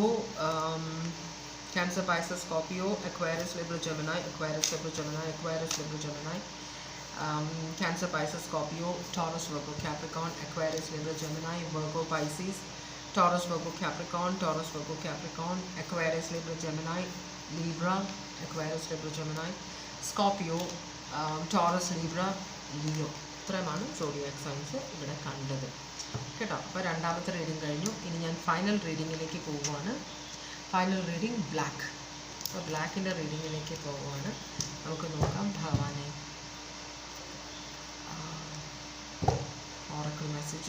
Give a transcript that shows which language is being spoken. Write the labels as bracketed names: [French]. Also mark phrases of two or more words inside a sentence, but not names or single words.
[English] Cancer, Pisces, Scorpio, Aquarius, Libra, Gemini, Aquarius, Libra, Gemini, Aquarius, Libra, Gemini, Cancer, Pisces, Scorpio, Taurus, Virgo, Capricorn, Aquarius, Libra, Gemini, Virgo, Pisces, Taurus, Virgo, Capricorn, Taurus, Virgo, Capricorn, Aquarius, Libra, Gemini, Libra, Aquarius, Libra, Gemini, Scorpio, Taurus, Libra, Leo. [Malayalam] ഇത്രയുമാണ് [English] zodiac signs [Malayalam] ഇവിടെ കണ്ടത് കേട്ടോ. അപ്പോൾ രണ്ടാമത്തെ റീഡിങ് കഴിഞ്ഞു. ഇനി ഞാൻ ഫൈനൽ റീഡിങ്ങിലേക്ക് പോവുകയാണ്. [English] final reading black. [Malayalam] അപ്പോൾ ബ്ലാക്കിൻ്റെ റീഡിങ്ങിലേക്ക് പോവുകയാണ്. നമുക്ക് നോക്കാം ഭഗവാനെ [English] oracle message.